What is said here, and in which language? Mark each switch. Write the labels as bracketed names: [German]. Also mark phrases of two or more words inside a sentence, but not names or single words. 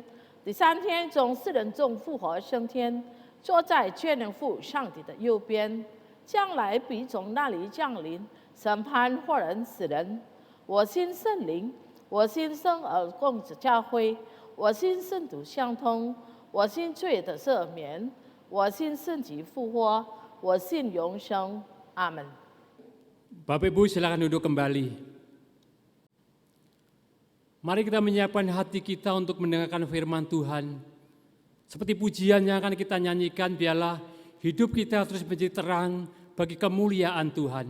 [Chinese] 第三天从死人中复活升天，坐在全能父上帝的右边，将来必从那里降临，审判活人死人。我信圣灵，我信生而共之教会，我信圣徒相通，我信罪的赦免，我信圣体复活，我信永生。阿门。 [Indonesian] Bapak Ibu silakan duduk kembali. Mari kita menyiapkan hati kita untuk mendengarkan firman Tuhan. Seperti pujian yang akan kita nyanyikan, biarlah hidup kita terus menjadi terang bagi kemuliaan Tuhan.